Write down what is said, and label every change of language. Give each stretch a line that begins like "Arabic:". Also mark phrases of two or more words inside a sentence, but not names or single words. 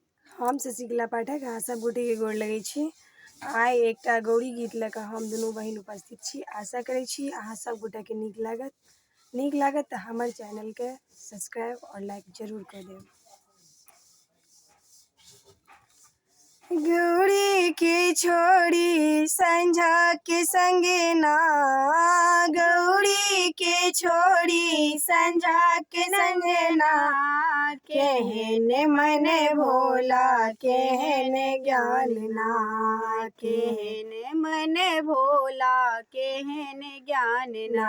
Maithili: हम शशिकला पाठक अहाँ सब गोटे के गोर लगै छी। आइ एकटा गौरी गीत लऽ कऽ हम दुनू बहिन उपस्थित छी। आशा करै छी अहाँ सब गोटा के नीक लागत तऽ हमर चैनल के सब्सक्राइब और लाइक जरूर कऽ देब। गौरी के छोड़ी संझा के संगे ना, गौरी के छोड़ी संझा के संगे ना, केहन मन भोला केहन ज्ञान ना, केहन मन भोला केहन ज्ञान ना।